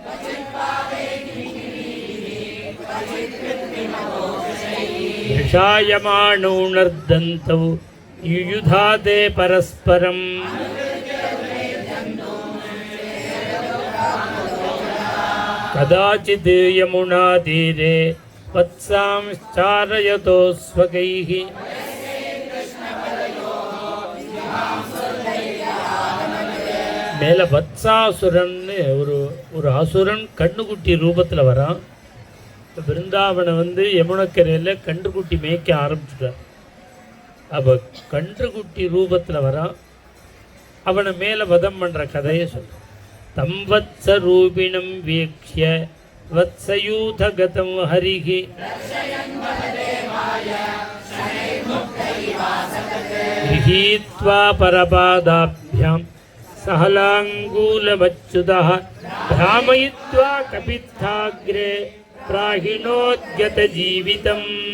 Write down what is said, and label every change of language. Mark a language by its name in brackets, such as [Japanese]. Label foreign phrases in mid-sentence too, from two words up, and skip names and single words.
[Sanskrit] वृषायमाणौ नर्दन्तौ युयुधाते परस्परम् कदाचित् यमुनातीरे वत्सांश्चारयतो स्वकैः [Tamil] மேல வத்சாசுரன்னு ஒரு அசுரன் கண்ணுக்குட்டி ரூபத்தில் வரான். பிருந்தாவனை யமுனக்கரையில் கன்றுக்குட்டி மேய்க்க ஆரம்பிச்சுட்டார். அப்போ கன்றுக்குட்டி ரூபத்தில் வரான். அவனை மேலே வதம் பண்ணுற கதையை சொல்ற. [Sanskrit] तं वत्स रूपिणं वीक्ष्य वत्सयूथगतं हरिः गृहीत्वा परपादाभ्यां सहलाङ्गूलमच्युतः भ्रामयित्वा कपित्थाग्रे प्राहिणोद्गतजीवितम्